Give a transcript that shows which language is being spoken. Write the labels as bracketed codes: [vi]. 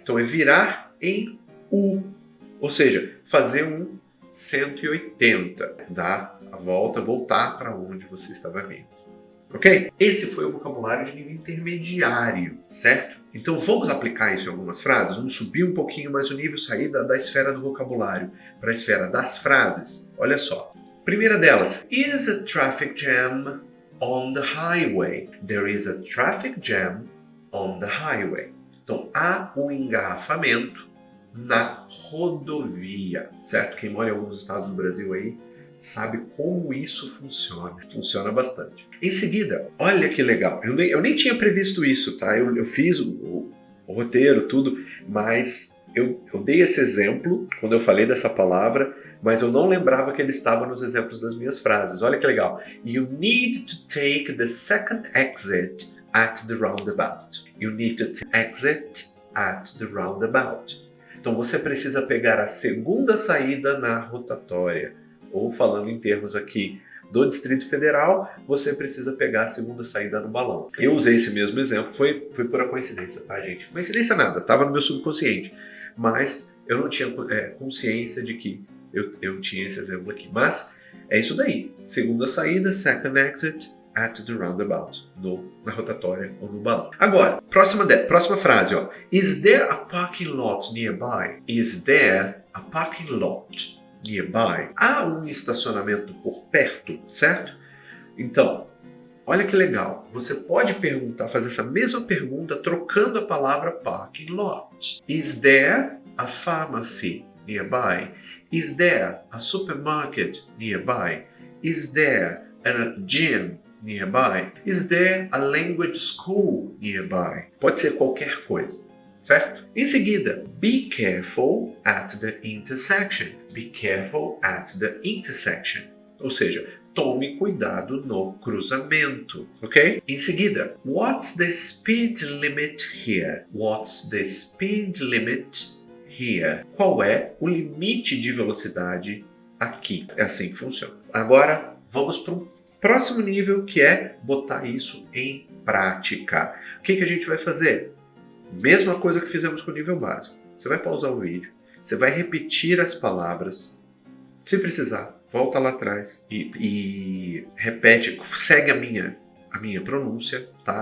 [pt] Então, é virar em U. Ou seja, fazer um 180, dar a volta, voltar para onde você estava vindo. Ok? Esse foi o vocabulário de nível intermediário, certo? Então vamos aplicar isso em algumas frases, vamos subir um pouquinho mais o nível, sair da esfera do vocabulário para a esfera das frases. Olha só. Primeira delas, [en] is a traffic jam on the highway? There is a traffic jam on the highway. [pt] Então há um engarrafamento na rodovia, certo? Quem mora em alguns estados do Brasil aí sabe como isso funciona. Funciona bastante. Em seguida, olha que legal. Eu nem tinha previsto isso, tá? Eu fiz o roteiro, tudo, mas eu dei esse exemplo quando eu falei dessa palavra, mas eu não lembrava que ele estava nos exemplos das minhas frases. Olha que legal. [en] You need to take the second exit at the roundabout. You need to exit at the roundabout. [pt] Então você precisa pegar a segunda saída na rotatória. Ou falando em termos aqui do Distrito Federal, você precisa pegar a segunda saída no balão. Eu usei esse mesmo exemplo, foi pura coincidência, tá, gente? Coincidência nada, estava no meu subconsciente. Mas eu não tinha consciência de que eu tinha esse exemplo aqui. Mas é isso daí. Segunda saída, [en] second exit at the roundabout. [pt] Na rotatória ou no balão. Agora, próxima frase, ó. [en] Is there a parking lot nearby? Is there a parking lot nearby? [pt] Há um estacionamento por perto, certo? Então, olha que legal. Você pode fazer essa mesma pergunta trocando a palavra parking lot. [en] Is there a pharmacy nearby? Is there a supermarket nearby? Is there a gym nearby? Is there a language school nearby? [pt] Pode ser qualquer coisa, certo? Em seguida, [en] be careful at the intersection. Be careful at the intersection. [pt] Ou seja, tome cuidado no cruzamento, ok? Em seguida, [en] what's the speed limit here? What's the speed limit here? [pt] Qual é o limite de velocidade aqui? É assim que funciona. Agora, vamos para um próximo nível, que é botar isso em prática. O que a gente vai fazer? Mesma coisa que fizemos com o nível básico. Você vai pausar o vídeo, você vai repetir as palavras, se precisar, volta lá atrás e repete, segue a minha pronúncia, tá?